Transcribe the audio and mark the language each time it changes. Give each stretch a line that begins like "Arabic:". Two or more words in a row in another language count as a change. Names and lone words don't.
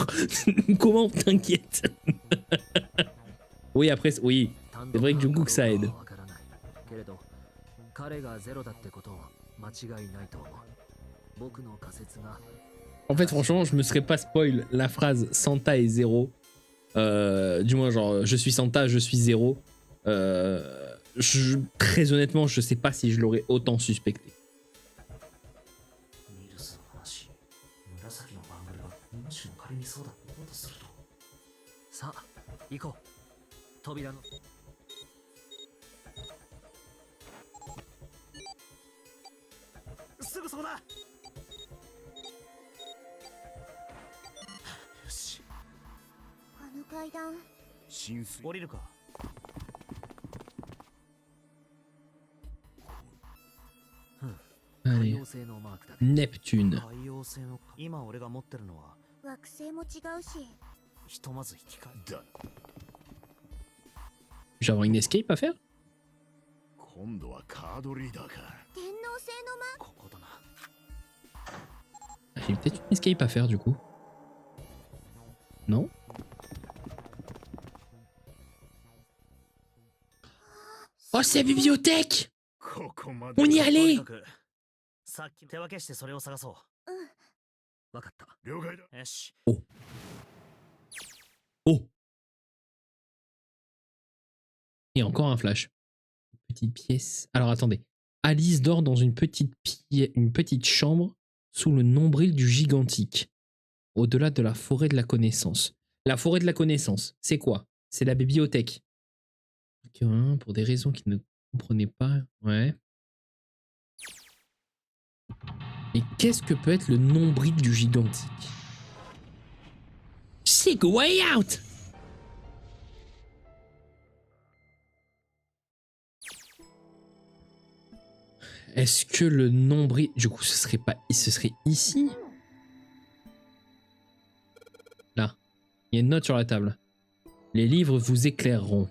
French: Comment? T'inquiète. Oui, après, oui. C'est vrai que du coup que ça aide.
Japanese: けれど彼が0だってことは間違いないと思う。僕の仮説が
French: En fait, franchement, je me serais pas spoil la phrase Santa est 0. Du moins, genre, je suis Santa, je suis 0. Très honnêtement, je sais pas si je l'aurais autant suspecté.
Japanese: ニルスの話、紫のバングルがもしも仮にそうだとすると。さあ行こう。扉のすぐそこだ。よし、あの階段浸水降りるか。海
French: Allez,
Japanese: 洋性のマークだね。 Neptune. 海洋性の今俺が持ってるのは惑星も違うしひとまず引き換え。だ。
French: Je vais avoir une escape à faire?
Japanese: 今度はカードリーダーか。天王星のマここだな。
French: Ah, j'ai peut-être une escape à faire du coup. Non? Oh, c'est la bibliothèque!
Japanese: ここまで
French: On y
Japanese: とに
French: allait!
Japanese: かくさっき手分けしてそれを探そわかった。了解だ。う。よし。
French: Oh! Et encore un flash. Petite pièce. Alors attendez. Alice dort dans une petite chambre sous le nombril du gigantique, au-delà de la forêt de la connaissance. La forêt de la connaissance, c'est quoi? C'est la bibliothèque. Ok, hein, pour des raisons qu'il ne comprenait pas. Ouais. Et qu'est-ce que peut être le nombril du gigantique?
English: Sick way out!
French: Est-ce que le nombril... Du coup, ce serait ici? Là. Il y a une note sur la table. Les livres vous éclaireront.